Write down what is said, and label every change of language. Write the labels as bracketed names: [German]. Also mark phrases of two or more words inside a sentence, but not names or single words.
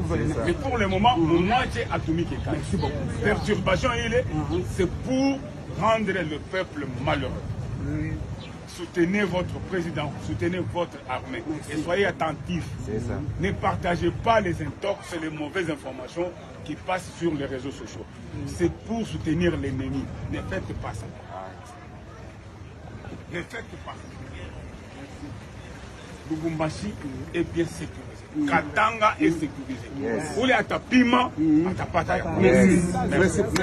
[French] Mais pour le moment [Swahili] mmoja atumike kazi. [French] Merci beaucoup. Perturbation ile c'est pour rendre le peuple malheureux. Soutenez votre président, soutenez votre armée et soyez attentifs. Ne partagez pas les intox et les mauvaises informations qui passent sur les réseaux sociaux. C'est pour soutenir l'ennemi. Ne faites pas ça. Ne faites pas ça. Lubumbashi est bien sécurisé. Katanga est sécurisé. [Swahili] Oule atapima, atapata ya. [French] Merci.